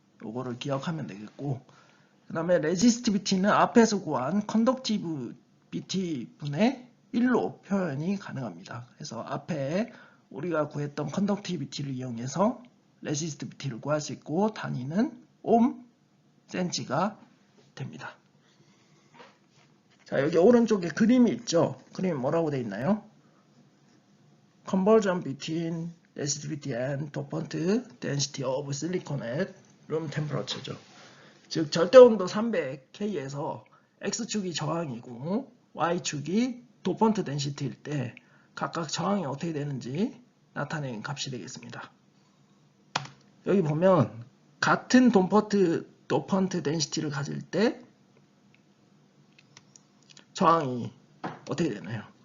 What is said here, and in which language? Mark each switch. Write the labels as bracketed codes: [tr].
[ko] 요거를 기억하면 되겠고, 그 다음에 레지스티비티는 앞에서 구한 컨덕티비티 분의 1로 표현이 가능합니다. 그래서 앞에 우리가 구했던 컨덕티비티를 이용해서 레지스티비티를 구할 수 있고, 단위는 옴, 센치가 됩니다. 자, 여기 오른쪽에 그림이 있죠. 그림이 뭐라고 되어 있나요? [en] Conversion between resistivity and dopant density of silicon at room temperature죠. [ko] 즉 절대온도 300K에서 X축이 저항이고 Y축이 도펀트 덴시티일 때 각각 저항이 어떻게 되는지 나타내는 값이 되겠습니다. 여기 보면 같은 도펀트 덴시티를 가질 때 저항이 어떻게 되나요?